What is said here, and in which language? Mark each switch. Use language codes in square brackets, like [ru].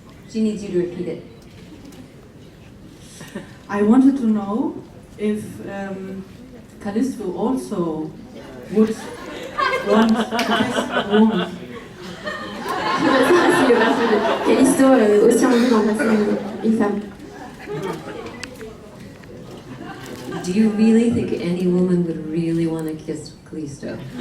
[en] She needs you to repeat it. I wanted to know if Callisto also would want this woman. [fr] Je veux savoir si le personnage de Callisto aussi envie d'embrasser une femme. [en] Do you really think any woman would really want to kiss Callisto?